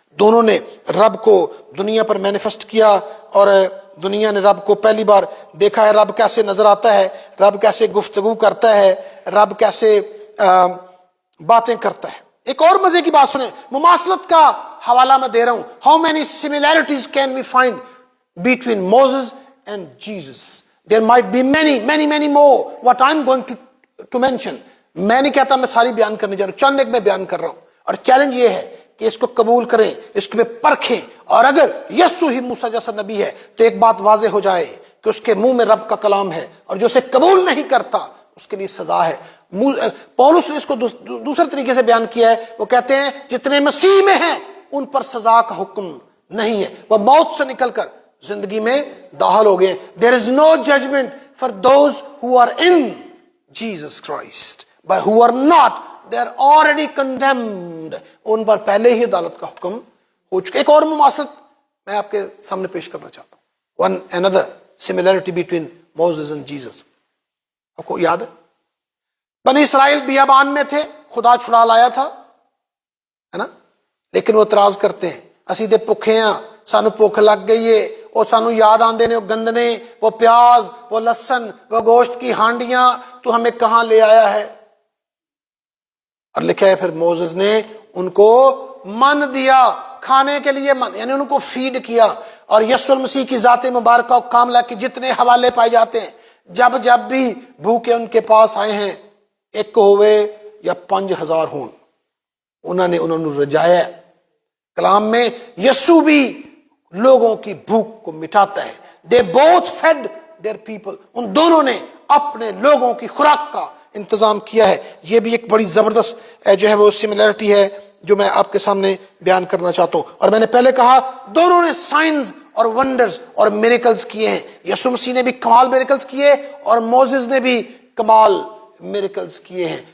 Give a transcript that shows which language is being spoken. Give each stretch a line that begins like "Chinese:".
Urdu: دونوں نے رب کو دنیا پر مینیفیسٹ کیا, اور دنیا نے رب کو پہلی بار دیکھا ہے. رب کیسے نظر آتا ہے, رب کیسے گفتگو کرتا ہے, رب کیسے باتیں کرتا ہے. ایک اور مزے کی بات سنیں, مماثلت کا حوالہ میں دے رہا ہوں.
English: How many similarities can we find between Moses and Jesus? There might be many more what I'm going to mention.
Urdu: میں نہیں کہتا میں ساری بیان کرنے جا رہا ہوں, چند ایک میں بیان کر رہا ہوں. اور چیلنج یہ ہے کہ اس کو قبول کریں, اس کو پرکھیں, اور اگر یسوع ہی موسیٰ جیسا نبی ہے تو ایک بات واضح ہو جائے کہ کہ اس کے منہ میں رب کا کلام ہے اور جو اسے قبول نہیں کرتا اس کے لیے سزا ہے. پولس نے اس کو دوسرے طریقے سے بیان کیا ہے. وہ کہتے ہیں جتنے مسیح میں ہیں ان پر سزا کا حکم نہیں ہے, وہ موت سے نکل کر زندگی میں داخل ہو گئے.
English: There is no judgment for those who are in Jesus Christ, but who are not, they are already condemned.
Urdu: ان پر پہلے ہی عدالت کا حکم ہو چکا. ایک اور مماثلت میں آپ کے سامنے پیش کرنا چاہتا ہوں.
English: One another similarity between Moses and Jesus.
Urdu: آپ کو یاد ہے بنی اسرائیل بیابان میں تھے, خدا چھڑا لایا تھا, ہے نا, لیکن وہ اعتراض کرتے ہیں
Punjabi: اسی دے بھکھے ہاں, سانو بھوک لگ گئی ہے, اور سانو یاد آندے نے
Urdu: وہ گندنے, وہ پیاز, وہ لہسن, وہ گوشت کی ہانڈیاں, تو ہمیں کہاں لے آیا ہے. اور لکھا ہے پھر موسیس نے ان کو من دیا کھانے کے لیے, من یعنی ان کو فیڈ کیا. اور یسوع المسیح کی ذات مبارکہ و کاملہ کے جتنے حوالے پائے جاتے ہیں, جب بھی بھوکے ان کے پاس آئے ہیں,
Punjabi: ایک ہوئے یا 5000 ہون,
Urdu: انہوں نے رجایا. کلام میں یسوع بھی لوگوں کی بھوک کو مٹاتا ہے.
English: They both fed their people.
Urdu: ان دونوں نے اپنے لوگوں کی خوراک کا انتظام کیا ہے. یہ بھی ایک بڑی زبردست جو ہے وہ سملیرٹی ہے جو میں آپ کے سامنے بیان کرنا چاہتا ہوں. اور میں نے پہلے کہا دونوں نے سائنز اور ونڈرز اور میریکلز کیے ہیں. یسوع مسیح نے بھی کمال میریکلز کیے اور موسیس نے بھی کمال میریکلز کیے ہیں.